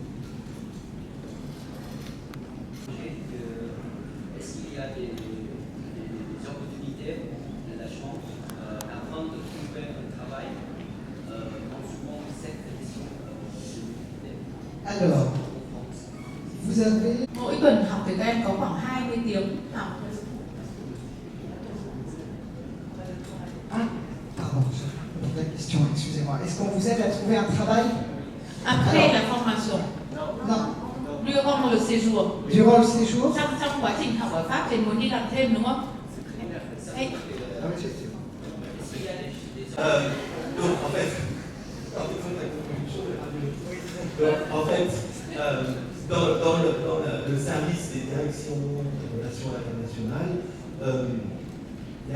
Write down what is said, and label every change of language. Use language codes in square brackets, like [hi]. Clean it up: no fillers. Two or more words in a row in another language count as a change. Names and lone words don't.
[fr] Est-ce qu'il y a des opportunités, la chance, avant de trouver un travail en suivant cette question? Alors, vous avez... [vi] Mỗi tuần học thì các em có khoảng 20 tiếng học. [fr] Ah, pardon, je pose la question, excusez-moi. Est-ce qu'on vous aide à trouver un travail? Après la formation. Non. Durant le séjour. Durant le séjour? [vi] Trong quá trình học ở Pháp thì muốn đi làm thêm đúng không? [fr] Donc en fait, dans le service des directions de relations internationales, il y